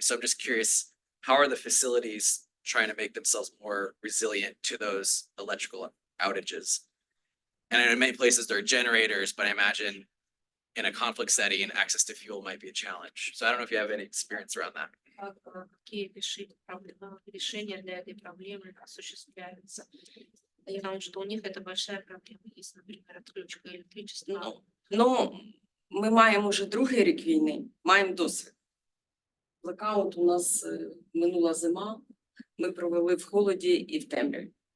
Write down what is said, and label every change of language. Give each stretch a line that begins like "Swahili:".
English: So I'm just curious, how are the facilities trying to make themselves more resilient to those electrical outages? And I know in many places there are generators, but I imagine in a conflict setting, access to fuel might be a challenge. So I don't know if you have any experience around that.
Russian: Какие решения для этой проблемы осуществляются? Я знаю, что у них это большая проблема, есть, например, отключка электричества.
Ukrainian: Ну, ми маємо вже другий рік війни, маємо досвід. Блекаут у нас минула зима, ми провели в холоді і в темряві.